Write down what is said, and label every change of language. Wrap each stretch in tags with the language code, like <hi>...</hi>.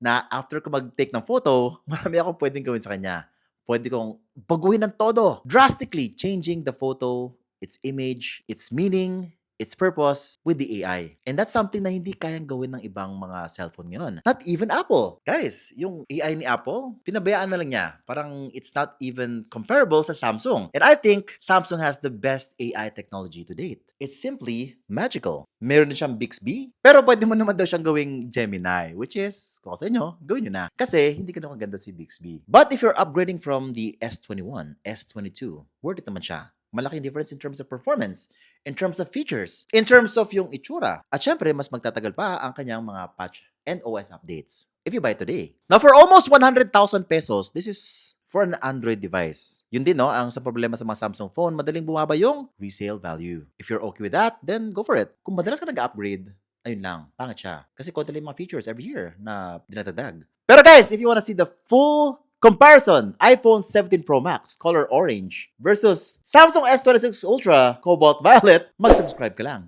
<tl>Na after ko mag-take ng photo, marami akong pwedeng gawin sa kanya. Pwede kong baguhin ng todo.</tl> <en>Drastically changing the photo, its image, its meaning, its purpose with the AI. And that's something</en> <tl>na hindi kayang gawin ng ibang mga cellphone ngayon.</tl> <en>Not even Apple.</en> <tl>Guys, yung AI ni Apple, pinabayaan na lang niya.</tl> <en>Parang it's not even comparable sa Samsung. And I think Samsung has the best AI technology to date. It's simply magical.</en> <tl>Meron din siyang Bixby, pero pwede mo naman daw siyang gawing Gemini,</tl> <en>which is,</en> <tl>kung sa inyo, gawin nyo na. Kasi hindi ka na kaganda si Bixby.</tl> <en>But if you're upgrading from the S21, S22, worth it</en> <tl>naman siya.</tl> <en>Malaking difference in terms of performance, in terms of features, in terms of</en> <tl>yung itsura. At syempre, mas magtatagal pa ang kanyang mga patch and OS updates</tl> <en>if you buy today. Now, for almost 100,000 pesos, this is for an Android device.</en> <tl>Yun din, ang sa problema sa mga Samsung phone, madaling bumaba yung resale value.</tl> <en>If you're okay with that, then go for it.</en> <tl>Kung madalas ka nag-upgrade, ayun lang, pangit siya. Kasi konti lang yung mga features</tl> <en>every year</en> <tl>na dinatadag.</tl> <en>Pero guys, if you wanna see the full comparison, iPhone 17 Pro Max color orange versus Samsung S26 Ultra cobalt violet,</en> <tl>mag-subscribe ka lang.</tl>